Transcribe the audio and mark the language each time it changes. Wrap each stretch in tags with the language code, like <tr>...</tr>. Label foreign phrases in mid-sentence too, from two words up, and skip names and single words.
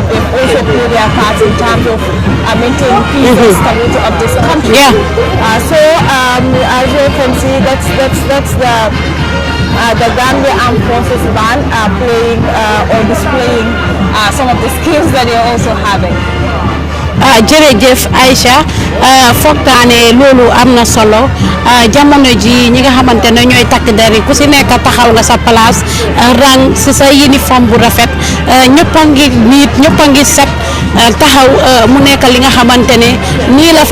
<en>They also play their parts in terms of maintaining peace and stability of this country. Yeah. As you can see, that's the Gambia Armed Forces band playing or displaying some of the skills that they're also having.</en> <wo>jërëjëf Aïcha foog naa ne loolu am na solo jamono ji ñi nga xamante ne ñooy takk der yi ku si nekk taxaw nga sa place rang si sa uniforme bu rafet ñëpp a ngi niit ñëpp a ngi set taxaw mu nekk li nga xamante ne nii la</wo>